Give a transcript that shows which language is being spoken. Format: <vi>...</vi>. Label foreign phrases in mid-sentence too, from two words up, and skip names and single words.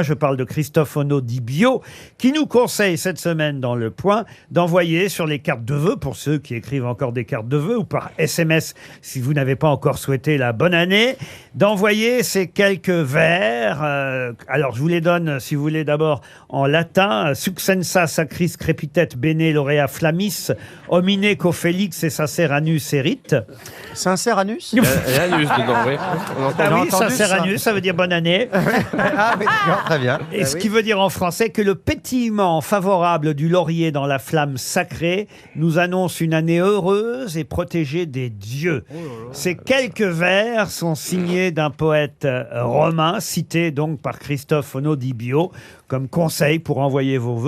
<fr>Je parle de Cristofono di Bio, qui nous conseille cette semaine dans Le Point d'envoyer sur les cartes de vœux, pour ceux qui écrivent encore des cartes de vœux, ou par SMS, si vous n'avez pas encore souhaité la bonne année, d'envoyer ces quelques vers. Alors, je vous les donne, si vous voulez, d'abord en latin.</fr> <la>Succensa sacris crepitet bene laurea flammis, homine co-felix et sacer anus erit.</la> <fr>Sincère anus Anus dedans, oui. Ah oui,</fr> <la>sacer anus,</la> <fr>ça veut dire bonne année. Ah, oui, très bien. Et ce qui veut dire en français que le pétillement favorable du laurier dans la flamme sacrée nous annonce une année heureuse et protégée des dieux. Ces quelques vers sont signés d'un poète romain, cité donc par Cristofono di Bio, comme conseil pour envoyer vos vœux.</fr>